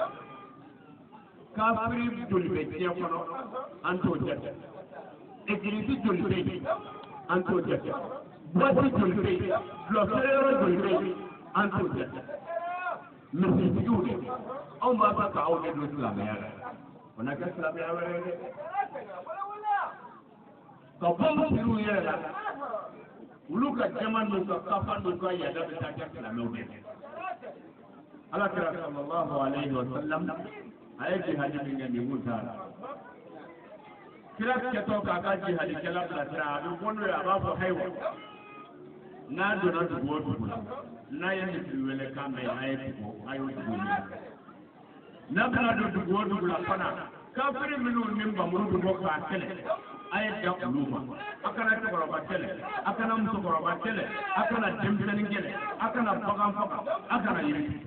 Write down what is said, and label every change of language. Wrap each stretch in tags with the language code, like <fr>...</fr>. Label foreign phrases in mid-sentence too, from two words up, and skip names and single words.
<bm>kafiri joli bɛ diɲɛ kɔnɔ an t'o jate egilisi joli bɛ yen an t'o jate boite joli bɛ yen dulɔfeereyɔrɔ joli bɛ yen an t'o jate misitigiw de anw b'a fɛ k'aw de don silamɛya la o na kɛ silamɛya wɛrɛ ye dɛ ka bɔ misiriw yɛrɛ la olu ka jama n'u ka kafa n'u ka yaada bɛ taa kɛ silamɛw de ala kira</bm> <ar>صلى الله عليه وسلم</ar> <bm>a ye jihadi min kɛ nin kun t'a la kira kɛtɔ k'a ka jihadikɛla bilasira a bɛ bɔ n'o ye a b'a fɔ hayiwa n'a donna dugu o dugu la n'a ye misiri wele kan mɛn a ye tugu a y'o dugu minɛ n'a bɛna don dugu o dugu la fana kafiri minnu ni nbamuru bɛ bɔ k'a kɛlɛ a ye da olu ma a kana cɛkɔrɔba kɛlɛ a kana musokɔrɔba kɛlɛ a kana denmisɛnnin kɛlɛ a kana bagan faga a kana yiri</bm>